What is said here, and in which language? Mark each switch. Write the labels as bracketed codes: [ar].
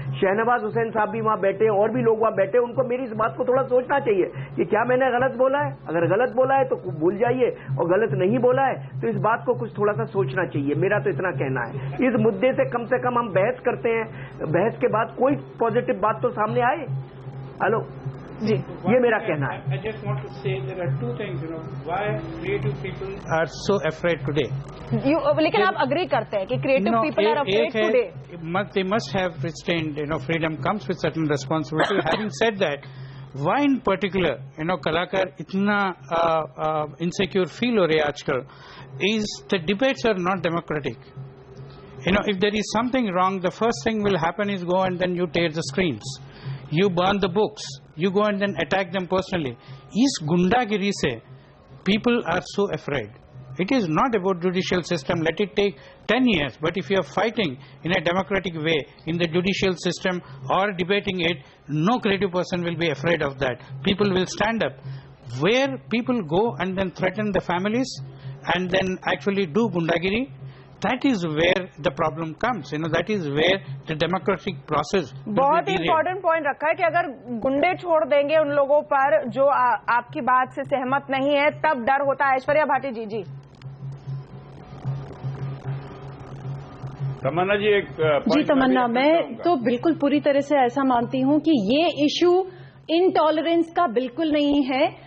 [hi] शहनवाज हुसैन साहब भी वहां बैठे, और भी लोग वहां बैठे, उनको मेरी इस बात को थोड़ा सोचना चाहिए कि क्या मैंने गलत बोला है। अगर गलत बोला है तो भूल जाइए, और गलत नहीं बोला है तो इस बात को कुछ थोड़ा सा सोचना चाहिए। मेरा तो इतना कहना है। इस मुद्दे से कम हम बहस करते हैं, बहस के बाद कोई पॉजिटिव बात तो सामने आए। हेलो, जी, ये मेरा कहना है। [en] I just want to say there are two things, why creative people are so afraid today. [hi] लेकिन आप अग्री करते हैं कि [en] Creative people are afraid today? They must have restrained, freedom comes with certain responsibility. Having said that, why in particular, [hi] कलाकार इतना insecure feel हो रहे हैं आजकल, [en] is the debates are not democratic. If there is something wrong, the first thing will happen is go and then you tear the screens. You burn the books. You go and then attack them personally. [hi] Is gundagiri se [en] people are so afraid. It is not about judicial system. Let it take 10 years. But if you are fighting in a democratic way in the judicial system or debating it, no creative person will be afraid of that. People will stand up. Where people go and then threaten the families and then actually do gundagiri, that is where the problem comes. That is where the democratic process. [hi] बहुत important point रखा है कि अगर गुंडे छोड़ देंगे उन लोगों पर जो आपकी बात से सहमत नहीं है, तब डर होता है। ऐश्वर्या भाटी जी। तमन्ना जी जी तमन्ना, मैं तो बिल्कुल पूरी तरह से ऐसा मानती हूं कि ये इशू इनटॉलरेंस का बिल्कुल नहीं है।